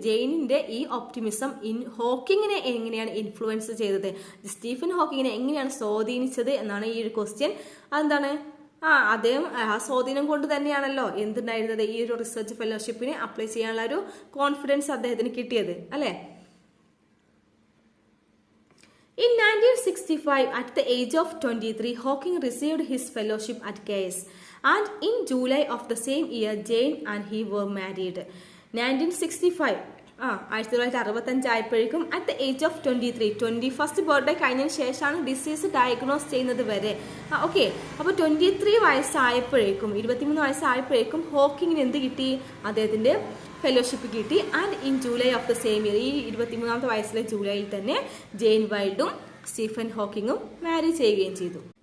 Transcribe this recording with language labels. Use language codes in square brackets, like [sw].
[ml] ജെയിനിന്റെ ഈ ഓപ്റ്റിമിസം ഹോക്കിങ്ങിനെ എങ്ങനെയാണ് ഇൻഫ്ലുവൻസ് ചെയ്തത്? സ്റ്റീഫൻ ഹോക്കിങ്ങിനെ എങ്ങനെയാണ് സ്വാധീനിച്ചത് എന്നാണ് ഈ ഒരു ക്വസ്റ്റ്യൻ. അതെന്താണ്? അദ്ദേഹം ആ സ്വാധീനം കൊണ്ട് തന്നെയാണല്ലോ എന്തുണ്ടായിരുന്നത്, ഈ ഒരു റിസർച്ച് ഫെലോഷിപ്പിന് അപ്ലൈ ചെയ്യാനുള്ള ഒരു കോൺഫിഡൻസ് അദ്ദേഹത്തിന് കിട്ടിയത് അല്ലെ. [en] In 1965, at the age of 23, Hawking received his fellowship at Caius, and in July of the same year, Jane and he were married. [ml] 1965 1965 ആയപ്പോഴേക്കും [en] at the age of 23, [ml] 21st birthday കഴിഞ്ഞതിന് ശേഷമാണ് disease diagnose ചെയ്യുന്നത് വരെ. Okay, അപ്പോൾ 23 വയസ്സായപ്പോഴേക്കും 23 വയസ്സായപ്പോഴേക്കും ഹോക്കിങ്ങിന് എന്ത് കിട്ടി? അദ്ദേഹത്തിന്റെ fellowship കിട്ടി. [en] and in July of the same year, [ml] ഈ 23ാമത്തെ വയസ്സിലെ ജൂലൈയിൽ തന്നെ ജെയിൻ വൈൽഡും സ്റ്റീഫൻ ഹോക്കിങ്ങും മാരി ചെയ്യുകയും ചെയ്തു.